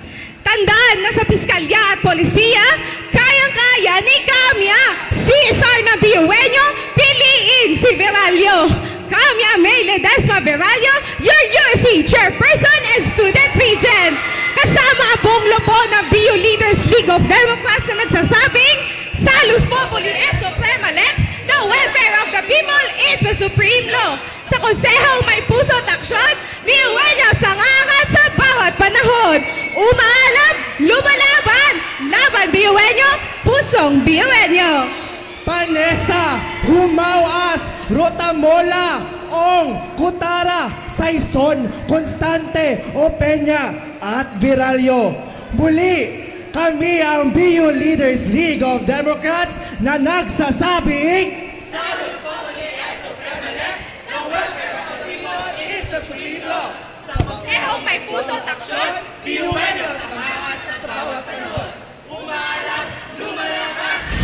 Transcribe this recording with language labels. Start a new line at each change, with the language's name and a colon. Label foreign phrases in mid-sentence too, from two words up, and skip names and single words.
Filipino: Tandaan na sa piskalya at polisiya, kayang-kaya ni Kamya, CSR na Biueño, piliin si Viralio. Kamya May Ledesma Viralio,
English: your USC Chairperson and Student Regent.
Filipino: Kasama ang buong lupo ng BU Leaders League of Democrats na nagsasabing,
Latin: Salus Populi es Suprema Lex,
English: the welfare of the people is the supreme law.
Filipino: Sa konsehong may puso at aksyon, Biueño sa angat sa bawat panahon. Umaalam, lumalaban, laban Biueño, pusong Biueño. Panesa, Humawas, Rotamola, Ong, Kutara, Saison, Constante, Opeña, at Viralio. Muli, kami ang BU Leaders League of Democrats na nagsasabing
Latin: Salus Populi es Suprema Lex,
English: the welfare of the people is the supreme law.
Filipino: Sa Konsehong may puso at aksyon, Biueño sa angat sa bawat panahon. Umaalam, lumalaban.